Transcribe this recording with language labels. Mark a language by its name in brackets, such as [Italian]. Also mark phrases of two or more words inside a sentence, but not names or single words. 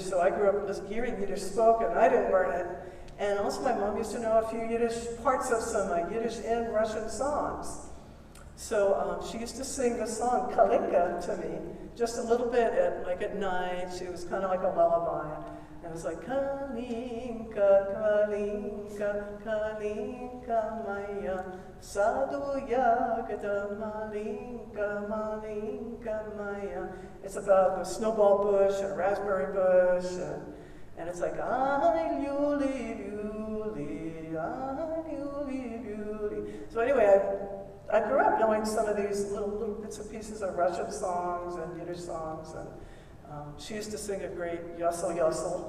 [English] So I grew up hearing Yiddish spoken. I didn't learn it. And also my mom used to know a few parts of some Yiddish and Russian songs. So she used to sing the song Kalinka to me, just a little bit at night. It was kind of like a lullaby. And it was like, [Russian] Калинка, Калинка, Калинка моя, саду ягода малинка, малинка моя. [English] It's about the snowball bush and a raspberry bush, and it's like, So anyway, I grew up knowing some of these little bits and pieces of Russian songs and Yiddish songs, and she used to sing a great Yossel Yossel.